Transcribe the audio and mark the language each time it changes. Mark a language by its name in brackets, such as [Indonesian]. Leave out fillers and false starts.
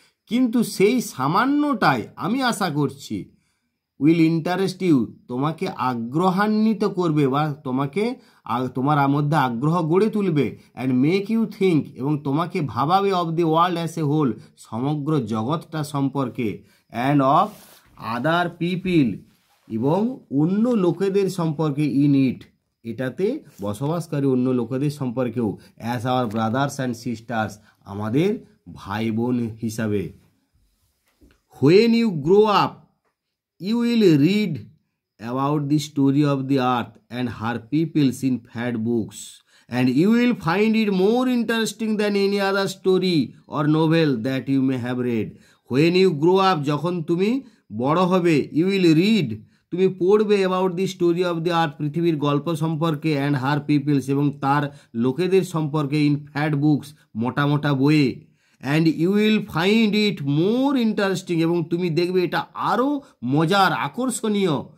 [Bangla] কিন্তু সেই সামান্যটাই আমি আশা করছি [English] will interest you, [Bangla] তোমাকে আগ্রহান্বিত করবে বা তোমার মধ্যে আগ্রহ গড়ে তুলবে, [English] and make you think, [Bangla] এবং তোমাকে ভাবাবে [English] of the world as a whole, [Bangla] সমগ্র জগৎটা সম্পর্কে, [English] and of other people, [Bangla] এবং অন্য লোকেদের সম্পর্কে, [English] in it, [Bangla] এটাতে বসবাসকারী অন্য লোকেদের সম্পর্কেও, [English] as our brothers and sisters, [Bangla] আমাদের ভাই বোন হিসাবে। [English] When you grow up you will read about the story of the earth and her peoples in fat books, and you will find it more interesting than any other story or novel that you may have read. When you grow up, [Bangla] যখন তুমি বড় হবে, [English] you will read, [Bangla] তুমি পড়বে [English] about the story of the earth, [Bangla] পৃথিবীর গল্প সম্পর্কে, [English] and her peoples, [Bangla] এবং তার লোকেদের সম্পর্কে, [English] in fat books, [Bangla] মোটা মোটা বইয়ে, [English] and you will find it more interesting, [Bangla] এবং তুমি দেখবে এটা আরও মজার, আকর্ষণীয়,